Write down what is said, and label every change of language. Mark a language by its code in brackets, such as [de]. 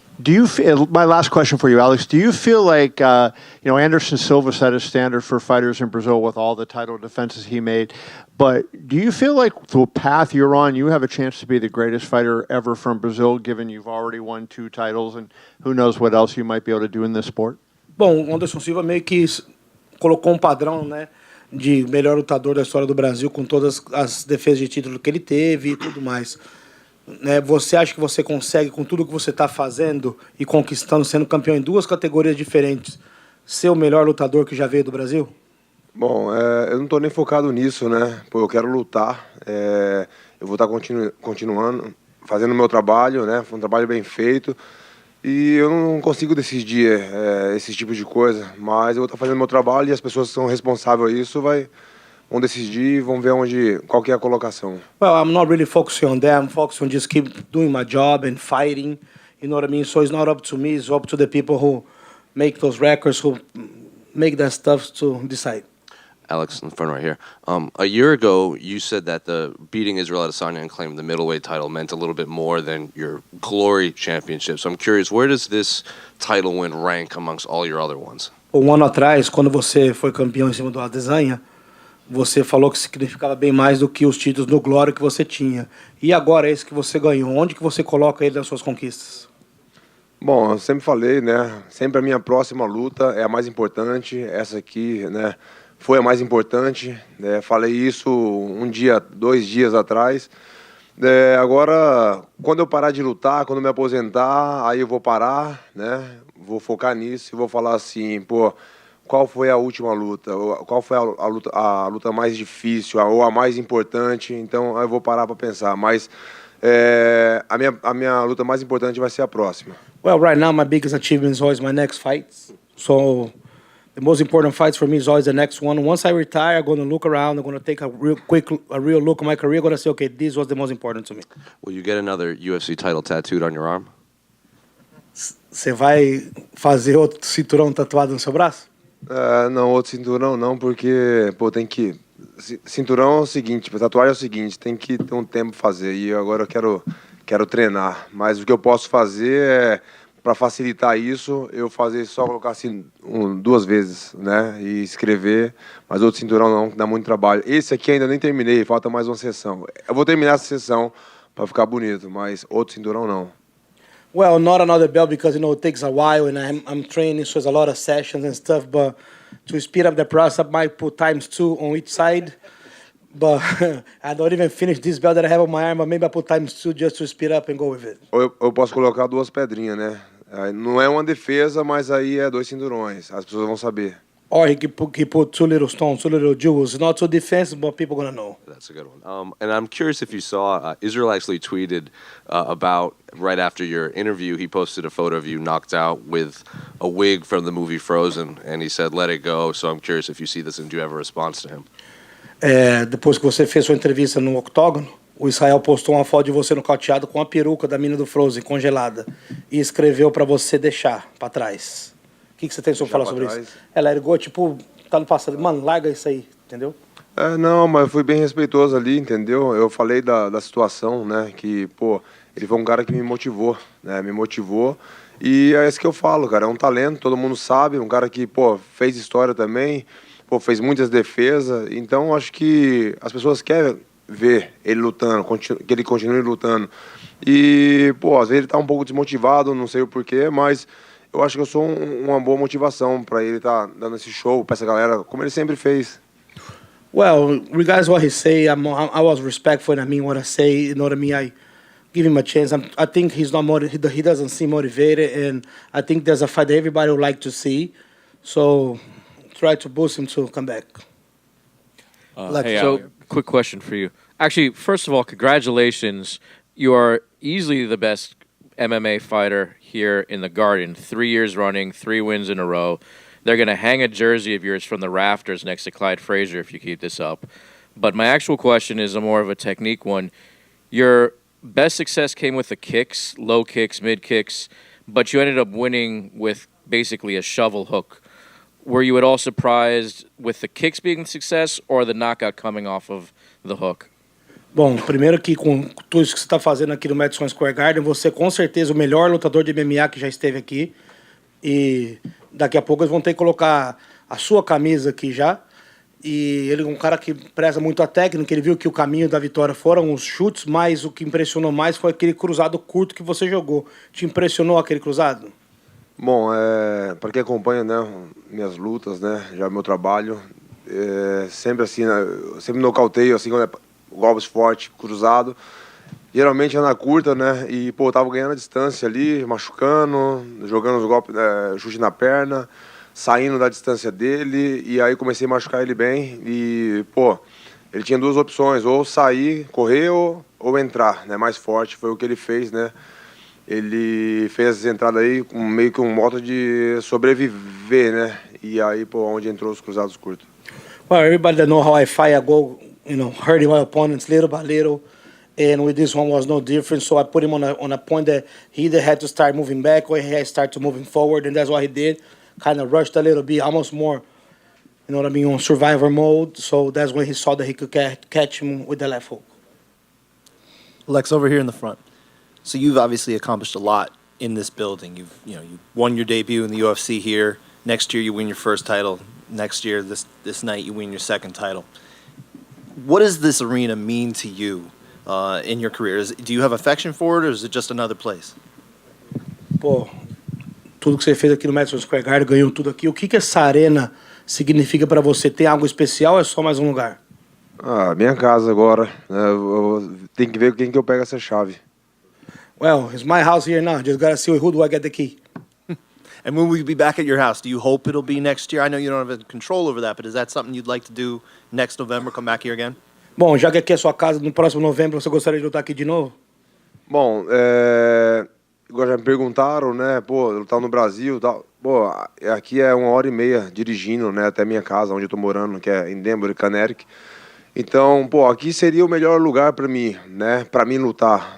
[en] Do you feel, my last question for you, Alex, do you feel like, Anderson Silva set a standard for fighters in Brazil with all the title defenses he made, but do you feel like the path you're on, you have a chance to be the greatest fighter ever from Brazil, given you've already won 2 titles and who knows what else you might be able to do in this sport? [pt] Bom, o Anderson Silva meio que colocou padrão, né, de melhor lutador da história do Brasil com todas as defesas de título que ele teve e tudo mais. Né, você acha que você consegue, com tudo que você está fazendo e conquistando, sendo campeão em 2 categorias diferentes, ser o melhor lutador que já veio do Brasil? Bom, eu não estou nem focado nisso, né? Pô, eu quero lutar. Eu vou estar continuando, fazendo o meu trabalho, né? Foi um trabalho bem feito. E eu não consigo decidir esse tipo de coisa. Mas eu vou estar fazendo o meu trabalho e as pessoas que são responsáveis por isso vão decidir, vão ver qual que é a colocação. [en] Well, I'm not really focusing on that. I'm focusing on just keep doing my job and fighting. You know what I mean? So it's not up to me. It's up to the people who make those records, who make that stuff to decide. Alex, in front right here. A year ago, you said that the beating Israel Adesanya and claiming the middleweight title meant a little bit more than your Glory Championship. So I'm curious, where does this title win rank amongst all your other ones? [pt] Um ano atrás, quando você foi campeão em cima do Adesanya, você falou que significava bem mais do que os títulos no Glória que você tinha. E agora, esse que você ganhou, onde que você coloca ele nas suas conquistas? Bom, eu sempre falei, né? Sempre a minha próxima luta é a mais importante. Essa aqui, né? Foi a mais importante. Falei isso 2 dias atrás. Agora, quando eu parar de lutar, quando eu me aposentar, aí eu vou parar, né? Vou focar nisso e vou falar assim, pô, qual foi a última luta? Qual foi a luta mais difícil ou a mais importante? Então eu vou parar para pensar. Mas a minha luta mais importante vai ser a próxima. [en] Well, right now my biggest achievement is always my next fights. So the most important fights for me is always the next one. Once I retire, I'm going to look around. I'm going to take a real look at my career. I'm going to say, okay, this was the most important to me. Will you get another UFC title tattooed on your arm? [pt] Você vai fazer outro cinturão tatuado no seu braço? Não, outro cinturão não, porque pô, tem que... Cinturão é o seguinte, tatuagem é o seguinte, tem que ter um tempo pra fazer. E agora eu quero treinar. Mas o que eu posso fazer é, para facilitar isso, eu fazer só colocar assim 2 vezes, né? E escrever, mas outro cinturão não, dá muito trabalho. Esse aqui ainda nem terminei, falta mais uma sessão. Eu vou terminar essa sessão para ficar bonito, mas outro cinturão não. [en] Well, not another belt because, it takes a while and I'm training, so there's a lot of sessions and stuff, but to speed up the process, I might put ×2 on each side, but I don't even finish this belt that I have on my arm, but maybe I put ×2 just to speed up and go with it. [pt] Eu posso colocar 2 pedrinhas, né? Não é uma defesa, mas aí é 2 cinturões, as pessoas vão saber. [en] Or he put 2 little stones, 2 little jewels. Not so defensive, but people gonna know. That's a good one. And I'm curious if you saw, Israel actually tweeted about, right after your interview, he posted a photo of you knocked out with a wig from the movie Frozen, and he said, let it go. So I'm curious if you see this and do you have a response to him? [pt] Depois que você fez sua entrevista no octógono, o Israel postou uma foto de você nocauteado com a peruca da mina do Frozen, congelada, e escreveu pra você deixar pra trás. O que você tem sobre falar sobre isso? Ela ergou, tá no passado. Mano, larga isso aí, entendeu? Não, mas eu fui bem respeitoso ali, entendeu? Eu falei da situação, né? Que, pô, ele foi um cara que me motivou, né? Me motivou. E é isso que eu falo, cara. É um talento, todo mundo sabe. Um cara que, pô, fez história também. Pô, fez muitas defesas. Então, acho que as pessoas querem ver ele lutando, que ele continue lutando. E, pô, às vezes ele tá um pouco desmotivado, não sei o porquê, mas... Eu acho que eu sou uma boa motivação para ele estar dando esse show para essa galera, como ele sempre fez. [en] Well, regardless of what he say, I was respectful and I mean what I say. You know what I mean? I give him a chance. I think he's not he doesn't seem motivated, and I think there's a fight that everybody would like to see. So try to boost him to come back. Quick question for you. Actually, first of all, congratulations. You are easily the best MMA fighter here in the Garden. 3 years running, 3 wins in a row. They're going to hang a jersey of yours from the rafters next to Clyde Frazier if you keep this up. But my actual question is more of a technique one. Your best success came with the kicks, low kicks, mid kicks, but you ended up winning with basically a shovel hook. Were you at all surprised with the kicks being a success or the knockout coming off of the hook? [pt] Bom, primeiro que com tudo isso que você está fazendo aqui no Madison Square Garden, você é com certeza o melhor lutador de MMA que já esteve aqui. E daqui a pouco eles vão ter que colocar a sua camisa aqui já. E ele é um cara que preza muito a técnica, ele viu que o caminho da vitória foram os chutes, mas o que impressionou mais foi aquele cruzado curto que você jogou. Te impressionou aquele cruzado? Bom, para quem acompanha, né, minhas lutas, né, já meu trabalho, sempre assim, né, eu sempre nocauteio, assim, quando golpes forte, cruzado. Geralmente é na curta, né, e, pô, eu tava ganhando a distância ali, machucando, jogando os golpes, chute na perna, saindo da distância dele, e aí comecei a machucar ele bem, e, pô, ele tinha duas opções, ou sair, correr, ou entrar, né, mais forte, foi o que ele fez, né. Ele fez essa entrada aí com meio que um modo de sobreviver, né? E aí, pô, onde entrou os cruzados curtos. [en] Well, everybody that know how I fight, I go, hurting my opponents little by little. And with this one was no different. So I put him on a point that he either had to start moving back or he had to start moving forward. And that's what he did. Kind of rushed a little bit, almost more, on survivor mode. So that's when he saw that he could catch him with the left hook. Lex, over here in the front. So you've obviously accomplished a lot in this building. You won your debut in the UFC here. Next year you win your first title. Next year, this night, you win your second title. What does this arena mean to you in your career? Do you have affection for it, or is it just another place? [pt] Pô, tudo que você fez aqui no Madison Square Garden, ganhou tudo aqui. O que essa arena significa para você? Tem algo especial ou é só mais um lugar? Minha casa agora. Eu tenho que ver quem que eu pego essa chave. [en] Well, it's my house here now. Just gotta see who do I get the key. And when will you be back at your house? Do you hope it'll be next year? I know you don't have control over that, but is that something you'd like to do next November, come back here again? [pt] Bom, já que aqui é sua casa, no próximo novembro você gostaria de lutar aqui de novo? Bom, agora já me perguntaram, né, pô, lutar no Brasil e tal. Pô, aqui é 1h30 dirigindo, né, até minha casa, onde eu tô morando, que é em Denver, Connecticut. Então, pô, aqui seria o melhor lugar para mim, né, para mim lutar.